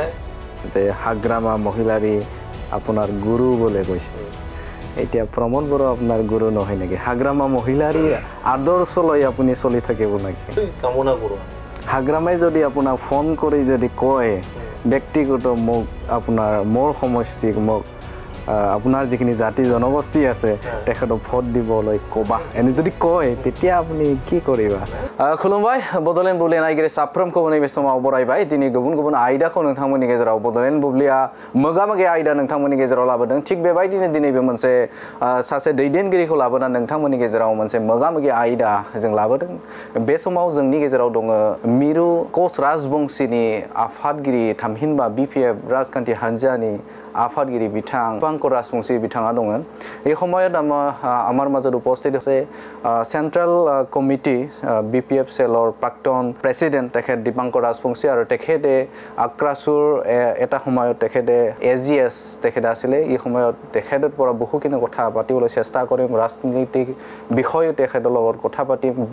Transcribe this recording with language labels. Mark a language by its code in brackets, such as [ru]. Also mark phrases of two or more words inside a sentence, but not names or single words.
[as] যে হাগ্ৰামা মহিলাৰী আপোনাৰ গুৰু বলে কৈছে এতিয়া প্ৰমোদ বড়ো আপোনাৰ গুৰু নহয় নেকি হাগ্ৰামা মহিলাৰী আদৰ্শ লৈ আপুনি চলি থাকিব নেকি কামনা কৰোঁ হাগ্ৰামাই যদি আপোনাক ফোন কৰি যদি কয় ব্যক্তিগত মোক আপোনাৰ মোৰ সমষ্টিক মোক আপোনাৰ যিখিনি জাতি জনগোষ্ঠী আছে তেখেতক ভোট দিবলৈ ক'বা এনে যদি কয় তেতিয়া আপুনি কি কৰিবা [brx] खुलुमबाय बड'लेण्ड बुब्लिया नायगिरि साफ्रोमखौबो नैबे समाव बरायबाय दिनै गुबुन गुबुन आयदाखौ नोंथांमोननि गेजेराव बड'लेण्ड बुब्लिया मोगा-मोगि आयदा नोंथांमोननि गेजेराव लाबोदों थिग बेबायदिनो दिनैबो मोनसे सासे दैदेनगिरिखौ लाबोना नोंथांमोननि गेजेराव मोनसे मोगा-मोगि आयदा जों लाबोदों बे समाव जोंनि गेजेराव दङ मिरु कोच राजबंशीनि आफादगिरि थामहिनबा BPF राजखान्थि हान्जानि आफादगिरि बिथां दीपांकर राजबंशी बिथाङा दङ [as] এই সময়ত আমাৰ মাজত উপস্থিত আছে [en] central committee [as] BPF সেলৰ প্ৰাক্তন প্ৰেসিডেন্ট তেখেত দীপাংকৰ ৰাজবংশী আৰু তেখেতে আক্ৰাসুৰ এটা সময়ত তেখেতে AGS তেখেত আছিল এই সময়ত তেখেতৰ পৰা বহুখিনি কথা পাতিবলৈ চেষ্টা কৰিম ৰাজনীতিক বিষয়ে তেখেতৰ লগত কথা পাতিম